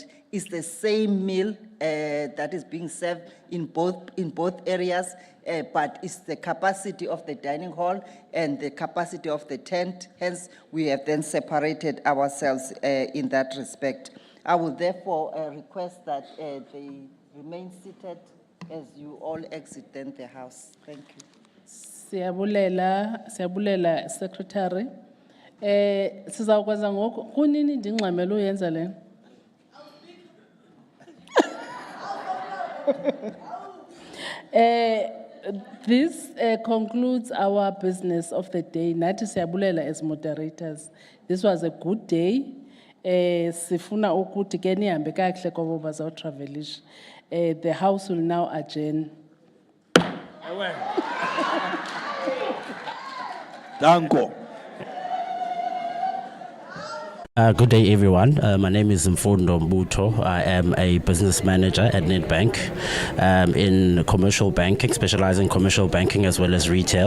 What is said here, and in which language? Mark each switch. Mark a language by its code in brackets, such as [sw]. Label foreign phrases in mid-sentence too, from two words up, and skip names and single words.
[en] It's the same meal that is being served in both areas, but it's the capacity of the dining hall and the capacity of the tent. Hence, we have then separated ourselves in that respect. I will therefore request that they remain seated as you all exit then the House. Thank you. [xh] Siyabulela Secretary. Sizawukwenza ngoku kunini ndingxamela uyenza le. [en] This concludes our business of the day. [xh] Nathi siyabulela [en] as moderators. This was a good day. [xh] Sifuna ukuthi ke nihambe kahle ngoba bazawutravelisha. [en] The House will now adjourn. Danko. Good day, everyone. My name is Mfundo Mbuto. I am a business manager at Nedbank in commercial banking, specializing in commercial banking as well as retail.